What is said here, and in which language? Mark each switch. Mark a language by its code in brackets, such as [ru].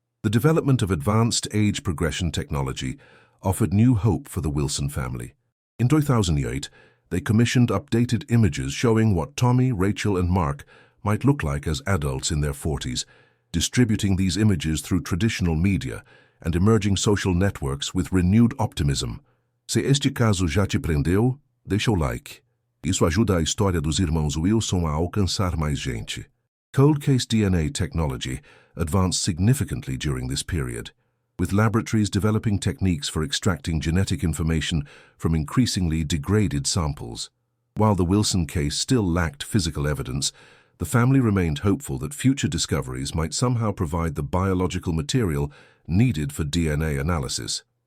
[en] The development of advanced age progression technology offered new hope for the Wilson family. In 2008, they commissioned updated images showing what Tommy, Rachel, and Mark might look like as adults in their 40s, distributing these images through traditional media and emerging social networks with renewed optimism. [pt] Se este caso já te prendeu, deixa o like. Isso ajuda a história dos irmãos Wilson a alcançar mais gente. [en] Cold case DNA technology advanced significantly during this period, with laboratories developing techniques for extracting genetic information from increasingly degraded samples. While the Wilson case still lacked physical evidence, the family remained hopeful that future discoveries might somehow provide the biological material needed for DNA analysis.